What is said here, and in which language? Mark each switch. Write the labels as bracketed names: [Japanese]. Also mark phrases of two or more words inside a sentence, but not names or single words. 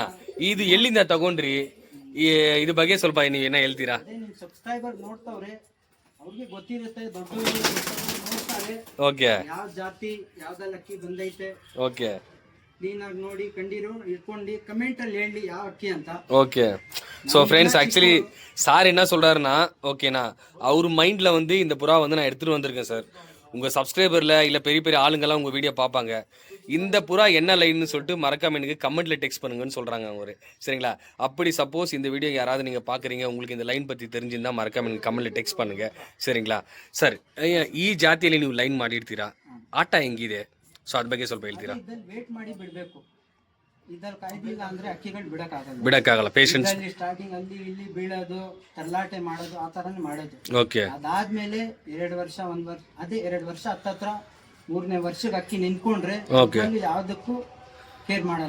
[Kannada] ಇದು ಎಲ್ಲಿಂದ ತಗೊಂಡ್ರಿ? ಈ ಇದ್ರ ಬಗ್ಗೆ ಸ್ವಲ್ಪ ನೀವೇನೋ ಹೇಳ್ತೀರಾ? ಅದೇ ನಿಮ್ ಸಬ್ಸ್ಕ್ರೈಬರ್ ನೋಡ್ತಾವ್ರೆ, ಅವ್ರಿಗೆ ಗೊತ್ತಿರುತ್ತೆ, ದೊಡ್ಡ ನೋಡ್ತಾರೆ ಓಕೆ. ಯಾವ ಜಾತಿ ಯಾವ್ದಲ್ಲ ಅಕ್ಕಿ ಬಂದೈತೆ. ಓಕೆ. ಕ್ಲೀನ್ ಆಗಿ ನೋಡಿ ಕಂಡಿರು ಇಟ್ಕೊಂಡು ಕಮೆಂಟ್ ಅಲ್ಲಿ ಹೇಳಿ ಯಾವ ಅಕ್ಕಿ ಅಂತ. [Tamil] ஓகே. [English] so friends actually [Tamil] சார் என்ன சொல்கிறாருன்னா, ஓகேண்ணா, அவர் மைண்டில் வந்து இந்த புறா வந்து நான் எடுத்துகிட்டு வந்திருக்கேன் சார். உங்கள் சப்ஸ்கிரைபரில் இல்லை பெரிய பெரிய ஆளுங்கெல்லாம் உங்கள் வீடியோ பார்ப்பாங்க, இந்த புறா என்ன லைன்னு சொல்லிட்டு மறக்காம எனக்கு கமெண்ட்டில் டெக்ஸ்ட் பண்ணுங்கன்னு சொல்கிறாங்க அவங்க. சரிங்களா? அப்படி சப்போஸ் இந்த வீடியோ யாராவது நீங்கள் பார்க்குறீங்க, உங்களுக்கு இந்த லைன் பற்றி தெரிஞ்சிருந்தால் ಮರಕಾಮ எனக்கு [English] comment text [Tamil] பண்ணுங்கள், சரிங்களா? [Kannada] ಸರ್, ಈ ಜಾತಿಯಲ್ಲಿ ನೀವು ಲೈನ್ ಮಾಡಿರ್ತೀರಾ, ಆಟ ಹೆಂಗಿದೆ? ಸೊ ಅದ್ರ ಬಗ್ಗೆ ಸ್ವಲ್ಪ ಹೇಳ್ತೀರಾ? ಇದ್ರಲ್ಲಿ ವೇಟ್ ಮಾಡಿ ಬಿಡ್ಬೇಕು. ಇದ್ರಲ್ಲಿ ಕಾಯ್ದಿಲ್ಲ ಅಂದ್ರೆ ಅಕ್ಕಿಗಳು ಬಿಡಕ್ಕಾಗಲ್ಲ. ಪೇಷನ್ಸ್. ಸ್ಟಾರ್ಟಿಂಗ್ ಅಲ್ಲಿ ಇಲ್ಲಿ ಬೀಳೋದು, ತರ್ಲಾಟೆ ಮಾಡೋದು, ಆ ತರನೇ ಮಾಡೋದು. ಓಕೆ. ಅದಾದ್ಮೇಲೆ 2 ವರ್ಷ 1 ವರ್ಷ ಅದೇ 2 ವರ್ಷ ಹತ್ತತ್ರ 3ನೇ ವರ್ಷಕ್ಕೆ ಅಕ್ಕಿ ನಿಂತ್ಕೊಂಡ್ರೆ ಯಾವ್ದಕ್ಕೂ ಕೇರ್ ಮಾಡಲ್ಲ.